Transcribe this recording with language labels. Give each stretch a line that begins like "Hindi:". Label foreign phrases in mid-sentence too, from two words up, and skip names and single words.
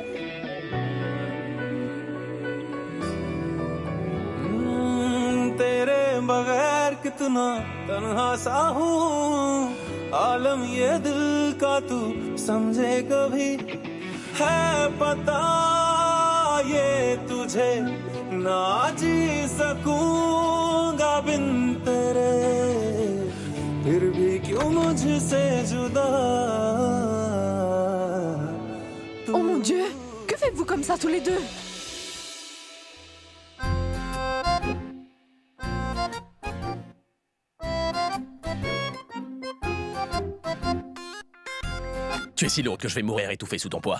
Hindi: तेरे बगैर कितना तन्हा सा हूँ, आलम ये दिल का तू समझे कभी, है पता ये तुझे ना जी सकूंगा बिन तेरे, फिर भी क्यों मुझसे जुदा।
French: Oh mon Dieu, que faites-vous comme ça tous les deux? Tu es si lourde que je vais mourir étouffé sous ton poids.